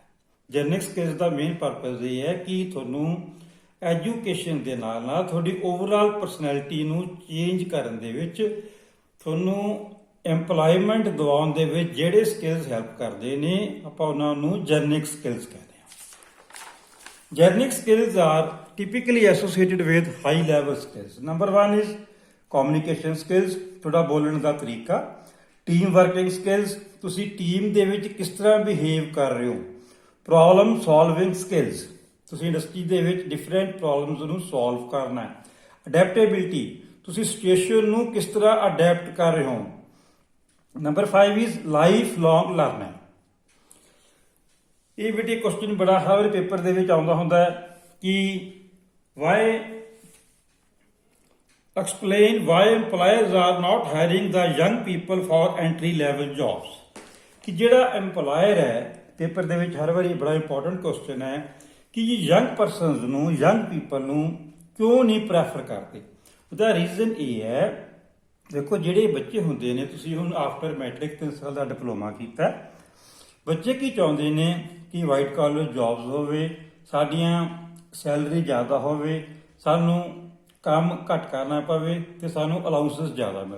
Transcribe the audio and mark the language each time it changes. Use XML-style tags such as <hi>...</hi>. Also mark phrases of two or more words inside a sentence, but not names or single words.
<en>generic skills</en> <pa>ਦਾ</pa> <en>main purpose</en> <pa>ਇਹ ਹੈ ਕਿ ਤੁਹਾਨੂੰ ਐਜੂਕੇਸ਼ਨ ਦੇ ਨਾਲ ਨਾਲ ਤੁਹਾਡੀ</pa> <en>overall personality</en> <pa>ਨੂੰ ਚੇਂਜ ਕਰਨ ਦੇ ਵਿੱਚ, ਤੁਹਾਨੂੰ ਇੰਪਲੋਇਮੈਂਟ ਦਿਵਾਉਣ ਦੇ ਵਿੱਚ ਜਿਹੜੇ</pa> <en>skills help</en> <pa>ਕਰਦੇ ਨੇ ਆਪਾਂ ਉਹਨਾਂ ਨੂੰ</pa> <en>generic skills</en> <pa>ਕਹਿੰਦੇ ਹਾਂ।</pa> <en>Generic skills are typically associated with high level skills. Number one is communication skills,</en> <pa>ਤੁਹਾਡਾ ਬੋਲਣ ਦਾ ਤਰੀਕਾ।</pa> <en>team working skills,</en> <pa>ਤੁਸੀਂ ਟੀਮ ਦੇ ਵਿੱਚ ਕਿਸ ਤਰ੍ਹਾਂ ਬਿਹੇਵ ਕਰ ਰਹੇ ਹੋ।</pa> <en>problem solving skills,</en> <pa>ਤੁਸੀਂ ਇੰਡਸਟਰੀ ਦੇ ਵਿੱਚ</pa> <en>different problems</en> <pa>ਨੂੰ ਸੋਲਵ ਕਰਨਾ ਹੈ। ਅਡੈਪਟੇਬਿਲਿਟੀ, ਤੁਸੀਂ ਸਿਚੁਏਸ਼ਨ ਨੂੰ ਕਿਸ ਤਰ੍ਹਾਂ ਅਡੈਪਟ ਕਰ ਰਹੇ ਹੋ।</pa> <en>number 5 is life long learning.</en> <pa>ਇਹ ਵੀ ਕੁਐਸਚਨ ਬੜਾ ਹਰ ਵਾਰ ਪੇਪਰ ਦੇ ਵਿੱਚ ਆਉਂਦਾ ਹੁੰਦਾ ਹੈ ਕਿ ਵਾਈ</pa> <en>explain why employers are not hiring the young people for entry level jobs।</en> <pa>ਕਿ ਜਿਹੜਾ employer ਹੈ, ਪੇਪਰ ਦੇ ਵਿੱਚ ਹਰ ਵਾਰੀ ਬੜਾ</pa> <en>important question</en> <pa>ਹੈ ਕਿ</pa> <en>young persons</en> <pa>ਨੂੰ,</pa> <en>young people</en> <pa>ਨੂੰ ਕਿਉਂ ਨਹੀਂ ਪ੍ਰੈਫਰ ਕਰਦੇ। ਉਹਦਾ ਰੀਜ਼ਨ ਇਹ ਹੈ, ਦੇਖੋ ਜਿਹੜੇ ਬੱਚੇ ਹੁੰਦੇ ਨੇ, ਤੁਸੀਂ ਹੁਣ</pa> <en>after matric</en> <pa>3 ਸਾਲ ਦਾ ਡਿਪਲੋਮਾ ਕੀਤਾ, ਬੱਚੇ ਕੀ ਚਾਹੁੰਦੇ ਨੇ ਕਿ</pa> <en>white collar jobs</en> <pa>ਹੋਵੇ, ਸਾਡੀਆਂ ਸੈਲਰੀ ਜ਼ਿਆਦਾ ਹੋਵੇ, ਸਾਨੂੰ ਕੰਮ ਘੱਟ ਕਰਨਾ ਪਵੇ ਤੇ ਸਾਨੂੰ ਅਲਾਊਂਸਸ ਜ਼ਿਆਦਾ ਮਿਲੇ।</pa>